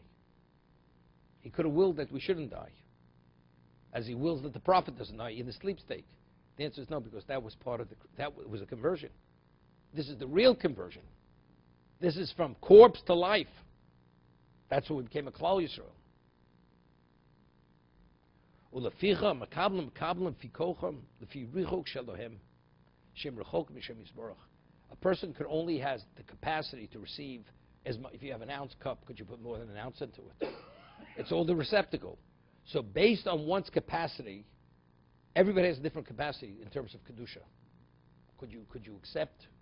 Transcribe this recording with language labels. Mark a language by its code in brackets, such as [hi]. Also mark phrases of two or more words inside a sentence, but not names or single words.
[en] He could have willed that we shouldn't die, as he wills that the prophet doesn't die in the sleep state. The answer is no, because that was part of that was a conversion. This is the real conversion. This is from corpse to life. That's what became a [he] כלל ישראל. ולפיכך מקבלים מקבלים פי כוחם לפי ריחוק שלהם שם רחוק משם יתברך. [en] A person could only has the capacity to receive as much. If you have an ounce cup, could you put more than an ounce into it? It's all the receptacle. So based on one's capacity, everybody has a different capacity in terms of kedusha. Could you accept?